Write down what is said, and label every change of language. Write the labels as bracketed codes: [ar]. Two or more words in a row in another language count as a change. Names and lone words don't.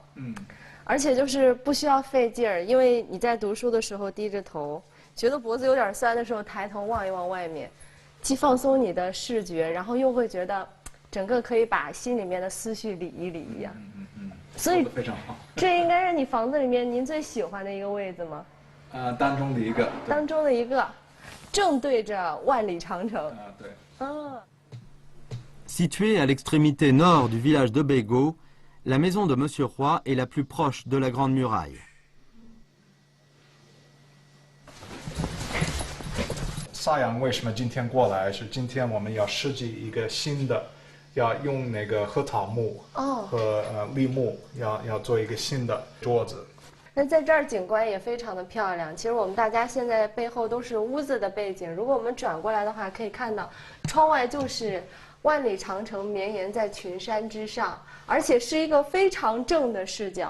[zh] 而且就是不需要费劲儿，因为你在读书的时候低着头，觉得脖子有点酸的时候抬头望一望外面，既放松你的视觉，然后又会觉得整个可以把心里面的思绪理一理一样。所以非常好。这应该是你房子里面您最喜欢的一个位置吗？当中的一个。当中的一个。正对着万里长城。对。 [fr] Située à l'extrémité nord du village de Bego, la maison de Monsieur Roy est la plus proche de la Grande Muraille. [zh] 萨阳为什么今天过来？是今天我们要设计一个新的，要用那个禾草木和栎木，要做一个新的桌子。那在这儿景观也非常的漂亮。其实我们大家现在背后都是屋子的背景，如果我们转过来的话，可以看到窗外就是万里长城绵延在群山之上，而且是一个非常正的视角。